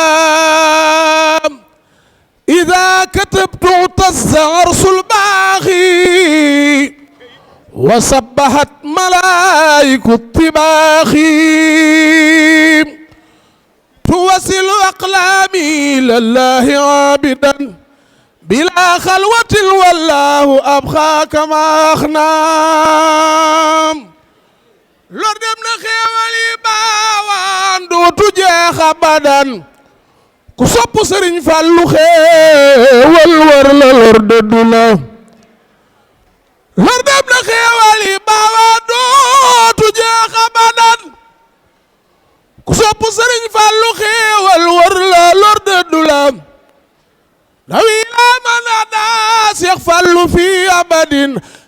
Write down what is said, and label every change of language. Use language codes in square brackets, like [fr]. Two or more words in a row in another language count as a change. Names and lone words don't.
[ar] إذا كتبت اعتز عرش الباغي وسبحت ملائك الطباخي توصل أقلامي لله عابدا بلا خلوة والله أبقى كما [wo] أخنام lor dem na xéewal yi baawaan dootu jeex abadan ku sopp Sëriñ Fallu xéewal war la lor dëddu la lor dem na xéewal yi baawaan dootu jeex abadan ku sopp Sëriñ Fallu xéewal war la lor dëddu la nawi la man ada Seex Fallu fi abadin